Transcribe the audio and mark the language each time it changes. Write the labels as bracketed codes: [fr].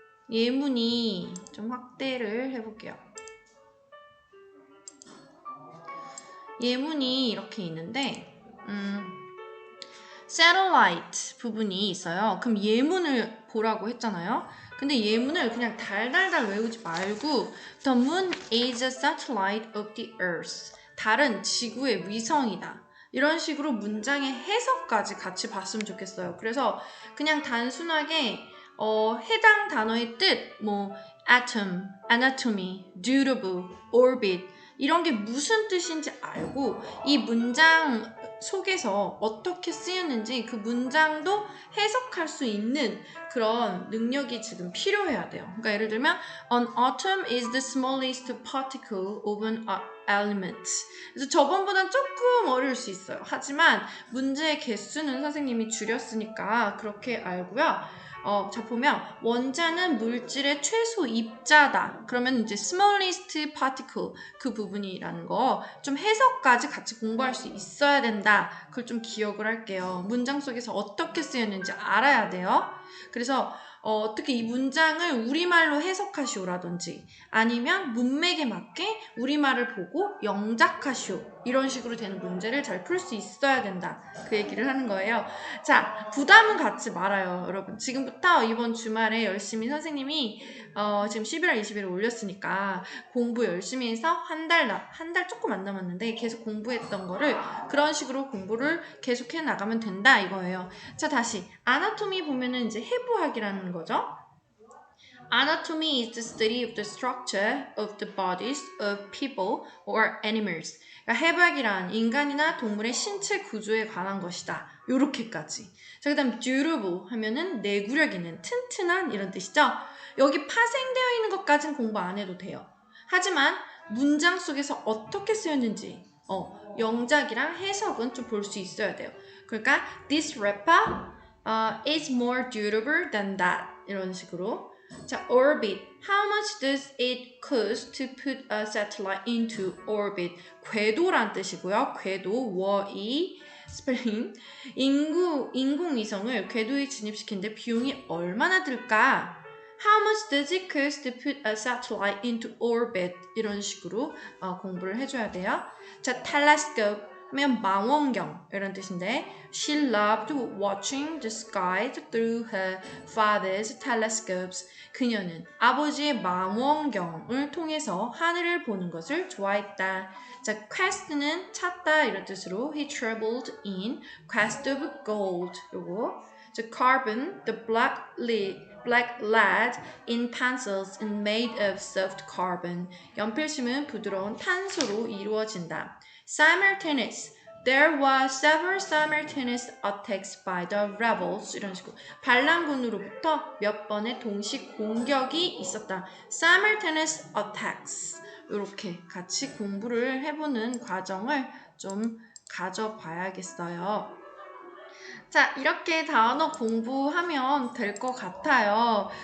[ko] 예문이 좀 확대를 해볼게요. 예문이 이렇게 있는데 satellite 부분이 있어요. 그럼 예문을 보라고 했잖아요. 근데 예문을 그냥 달달달 외우지 말고 [en] The moon is a satellite of the earth. [ko] 달은 지구의 위성이다. 이런 식으로 문장의 해석까지 같이 봤으면 좋겠어요. 그래서 그냥 단순하게 해당 단어의 뜻, atom, anatomy, durable, orbit 이런 게 무슨 뜻인지 알고 이 문장 속에서 어떻게 쓰였는지 그 문장도 해석할 수 있는 그런 능력이 지금 필요해야 돼요. 그러니까 예를 들면 [en] An atom is the smallest particle of an element. [ko] 그래서 저번보단 조금 어려울 수 있어요. 하지만 문제의 개수는 선생님이 줄였으니까 그렇게 알고요. 자 보면 원자는 물질의 최소 입자다. 그러면 이제 [en] smallest particle [ko] 그 부분이라는 거 좀 해석까지 같이 공부할 수 있어야 된다. 그걸 좀 기억을 할게요. 문장 속에서 어떻게 쓰였는지 알아야 돼요. 그래서 어떻게 이 문장을 우리말로 해석하시오라든지 아니면 문맥에 맞게 우리말을 보고 영작하시오 이런 식으로 되는 문제를 잘 풀 수 있어야 된다. 그 얘기를 하는 거예요. 자, 부담은 갖지 말아요. 여러분 지금부터 이번 주말에 열심히 선생님이 지금 11월 20일에 올렸으니까 공부 열심히 해서 한 달 조금 안 남았는데 계속 공부했던 거를 그런 식으로 공부를 계속해 나가면 된다 이거예요. 자, 다시 아나토미 보면은 이제 해부학이라는 거죠. [en] Anatomy is the study of the structure of the bodies of people or animals. [ko] 그러니까 해부학이란 인간이나 동물의 신체 구조에 관한 것이다. 요렇게까지. 자, 그 다음 durable 하면은 내구력 있는 튼튼한 이런 뜻이죠. 여기 파생되어 있는 것까지는 공부 안 해도 돼요. 하지만 문장 속에서 어떻게 쓰였는지 영작이랑 해석은 좀 볼 수 있어야 돼요. 그러니까 [en] this rapper is more durable than that [ko] 이런 식으로. 자, [en] orbit. How much does it cost to put a satellite into orbit? [ko] 궤도란 뜻이고요. 궤도, 워이, 스펠링. 인공위성을 궤도에 진입시키는데 비용이 얼마나 들까? [en] How much does it cost to put a satellite into orbit? [ko] 이런 식으로 공부를 해줘야 돼요. 자, [en] telescope [ko] 하면 망원경 이런 뜻인데 [en] She loved watching the sky through her father's telescopes. [ko] 그녀는 아버지의 망원경을 통해서 하늘을 보는 것을 좋아했다. 자, [en] quest [ko] 는 찾다 이런 뜻으로 [en] He traveled in quest of gold. [ko] 요거. 자, [en] carbon, the black lead in pencils is made of soft carbon. [ko] 연필심은 부드러운 탄소로 이루어진다. [en] simultaneous, There was several simultaneous attacks by the rebels. [ko] 이런 식으로 반란군으로부터 몇 번의 동시 공격이 있었다. [en] Simultaneous attacks. [ko] 이렇게 같이 공부를 해보는 과정을 좀 가져봐야겠어요. 자, 이렇게 단어 공부하면 될 것 같아요.